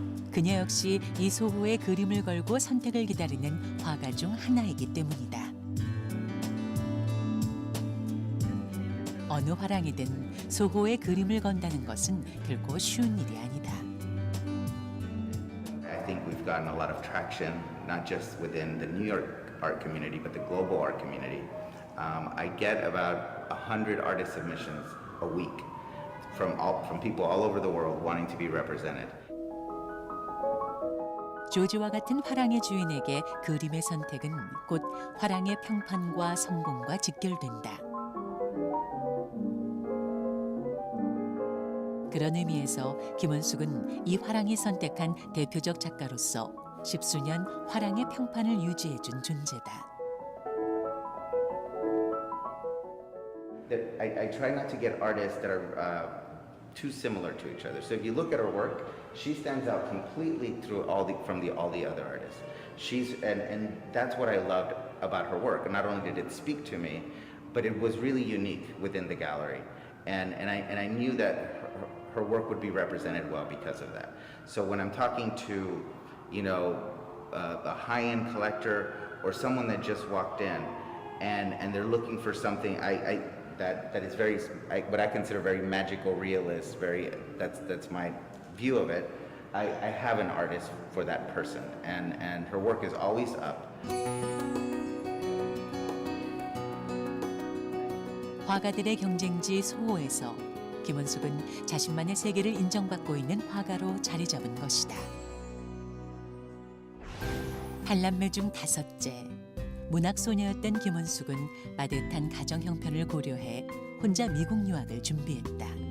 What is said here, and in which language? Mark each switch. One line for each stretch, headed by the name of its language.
Korean: 그녀 역시 이 소호의 그림을 걸고 선택을 기다리는 화가 중 하나이기 때문이다. 어느 화랑이든 소호의 그림을 건다는 것은 결코 쉬운 일이 아니다.
English: I think we've gotten a lot of traction, not just within the New York art community, but the global art community. I get about 100 artist submissions a week from people all over the world wanting to be represented.
Korean: 조지와 같은 화랑의 주인에게 그림의 선택은 곧 화랑의 평판과 성공과 직결된다. 그런 의미에서 김원숙은 이 화랑이 선택한 대표적 작가로서 십수년 화랑의 평판을 유지해준 존재다.
English: I try not to get artists that are too similar to each other. So if you look at her work, she stands out completely through all the other artists. And that's what I loved about her work. Not only did it speak to me, but it was really unique within the gallery. And I knew that her work would be represented well because of that. So when I'm talking to, a high-end collector or someone that just walked in and they're looking for something that is very what I consider very magical, realist, that's my view of it. I have an artist for that person, and her work is always up.
Korean: 화가들의 경쟁지 소호에서 김원숙은 자신만의 세계를 인정받고 있는 화가로 자리 잡은 것이다. 팔남매 중 다섯째, 문학소녀였던 김원숙은 빠듯한 가정 형편을 고려해 혼자 미국 유학을 준비했다.